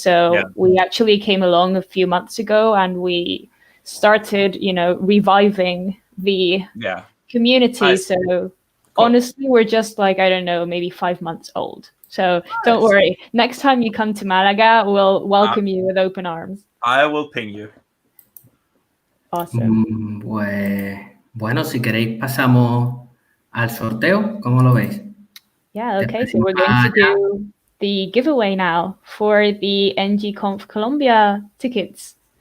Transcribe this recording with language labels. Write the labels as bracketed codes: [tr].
[en] So we actually came along a few months ago and we started, reviving the community. Nice. So cool. Honestly, we're just like, I don't know, maybe 5 months old. So don't worry. Next time you come to Málaga, we'll welcome you with open arms. I will ping you. Awesome. [es] Pues, bueno, si queréis pasamos al sorteo. ¿Cómo lo veis? [en] Yeah, okay. So we're going to do the giveaway now for the NGConf Colombia tickets.